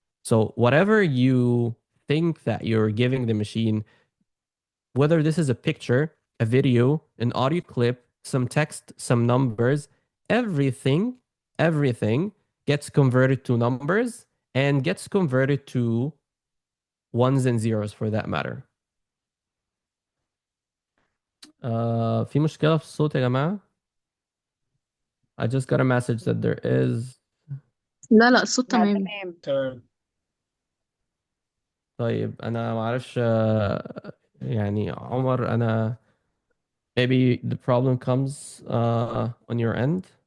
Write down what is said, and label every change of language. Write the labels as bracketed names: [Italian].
[English] So whatever you think that you're giving the machine, whether this is a picture, a video, an audio clip, some text, some numbers, everything gets converted to numbers and gets converted to ones and zeros for that matter. [Arabic] في مشكلة في الصوت يا جماعة. [English] I just got a message that there is. [Arabic] لا لا الصوت لا تمام. تمام. طيب أنا معرفش يعني عمر أنا [English] maybe the problem comes on your end.